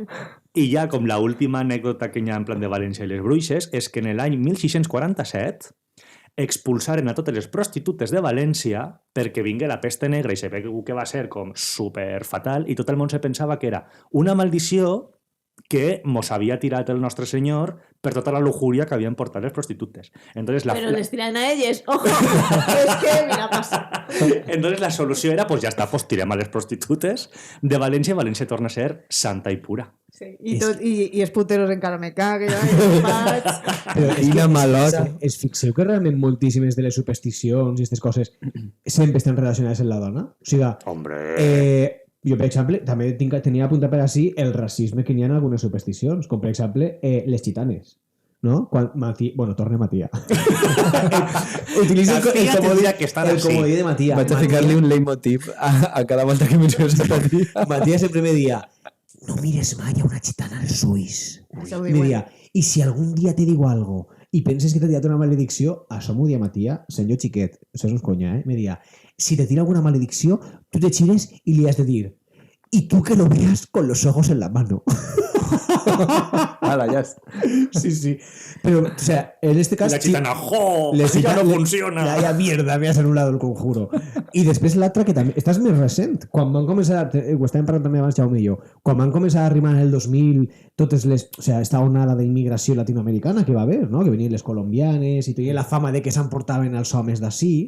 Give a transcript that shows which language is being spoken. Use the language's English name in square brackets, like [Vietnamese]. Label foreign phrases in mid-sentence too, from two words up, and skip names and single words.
[Catalan] I ja com la última anècdota que hi ha en plan de València i les bruixes és que en l'any 1647 expulsaren a totes les prostitutes de València perquè vingué la peste negra i se veu que va ser com super fatal i tot el món se pensava que era una maldició que mos havia tirat el nostre senyor per tota la lujuria que havien portat les prostitutes. Entonces Pero les tiran a elles. [Spanish] ¡Ojo! Es que, mira, pasa. [Catalan] Entonces la solució era, [Spanish] pues ja està, pues [Catalan] tirem a les prostitutes de València i València torna a ser santa i pura. Sí. I els puteros encara me caguen, i els faig... Però és Quina que malota. es fixeu que realment moltíssimes de les supersticions i aquestes coses sempre estan relacionades amb la dona? O sigui, [Spanish] Hombre... [Catalan] jo, per exemple, també tenia apuntat per així el racisme que n'hi ha en algunes supersticions, com per exemple les gitanes. No? Quan torna Matia. Utilitza [Spanish] Las tías que están el así. [Catalan] comodí de Matia. Vaig a ficar-li un leitmotiv a cada volta que menciones esta tia. Matia sempre me dia no mires mai a una gitana als ulls. Això ho Me diuen. dia, i si algun dia te digo algo i penses que t'ha tirat una maledicció, això m'ho dia Matia, senyor xiquet, això no és conya, me dia, si te tira alguna maledicció, tu te gires y le has de dir, [Spanish] y tú que lo veas con los ojos en la mano. [Catalan] Ala, ja està. Sí, sí. [Spanish] Pero, o sea, en este caso... La gitana, ¡jo! [Catalan] Les [Spanish] Ya no [Catalan] gitanes- [Spanish] funciona. Ya, mierda, me has [Catalan] anul·lat el conjuro. I després l'altra que també... Estàs més recent. Quan van començar... Ho estàvem parlant també abans, Jaume i jo. Quan van començar a arribar en el 2000 totes les... [Spanish] O sea, esta [Catalan] onada d'immigració latinoamericana que va haver, no? Que venien les colombianes i tenien la fama de que s'emportaven els homes d'ací.